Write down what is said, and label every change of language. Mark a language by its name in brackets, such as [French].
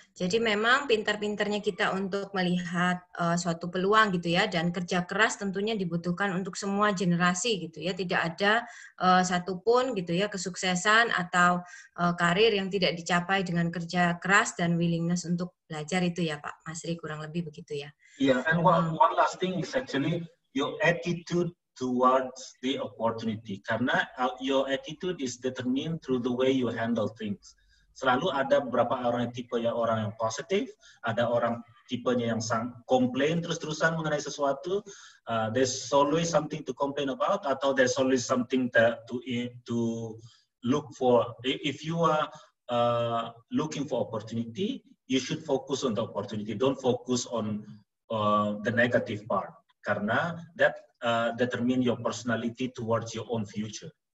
[Indonesian] Jadi memang pintar-pintarnya kita untuk melihat suatu peluang gitu ya, dan kerja keras tentunya dibutuhkan untuk semua generasi gitu ya. Tidak ada satupun gitu ya kesuksesan atau karir yang tidak dicapai dengan kerja keras dan willingness untuk belajar itu ya Pak Masri, kurang lebih begitu ya. [English] Yeah, and one last thing is actually your attitude towards the opportunity. Karena your attitude is determined through the way you handle things. [Indonesian] Selalu ada beberapa orang yang tipe orang yang positif, ada orang tipenya yang komplain terus-terusan mengenai sesuatu. [English] There's always something to complain about, [Indonesian] atau [English] there's always something to look for. If you are looking for opportunity, you should focus on the opportunity. Don't focus on the negative part, [Indonesian] karena [English] that determine your personality towards your own future.